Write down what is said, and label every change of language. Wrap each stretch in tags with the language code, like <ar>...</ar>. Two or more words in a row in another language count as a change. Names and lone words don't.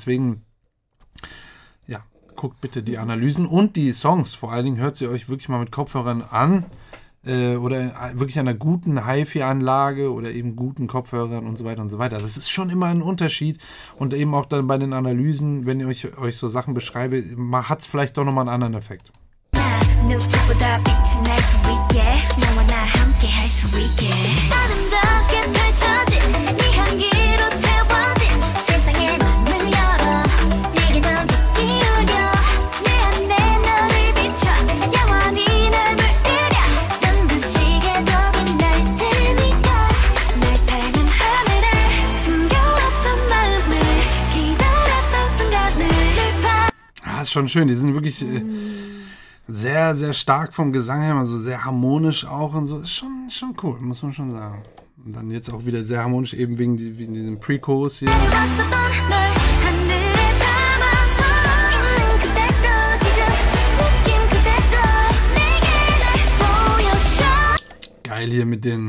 <de>Deswegen, ja, guckt bitte die Analysen und die Songs. Vor allen Dingen hört sie euch wirklich mal mit Kopfhörern an oder wirklich einer guten HiFi-Anlage oder eben guten Kopfhörern und so weiter und so weiter. Das ist schon immer ein Unterschied. Und eben auch dann bei den Analysen, wenn ich euch so Sachen beschreibe, hat es vielleicht doch nochmal einen anderen Effekt.</de> <ko>누구보다 빛이 날 수 있게 너와 나 함께 할 수 있게 아름답게 펼쳐진 네 향기로 채워진 세상에 문을 열어 내게 더 깊이 기울여 내 안에 너를 비춰 영원히 널 물들여 눈부시게 더 빛날 테니까 날 닮은 하늘에 숨겨왔던 마음을 기다렸던 순간을</ko> <de>ist schon schön, die sind wirklich sehr, sehr stark vom Gesang her, also sehr harmonisch auch und so. Ist schon cool, muss man schon sagen. Und dann jetzt auch wieder sehr harmonisch, eben wegen diesem Pre-Chorus hier. Geil hier mit den...</de>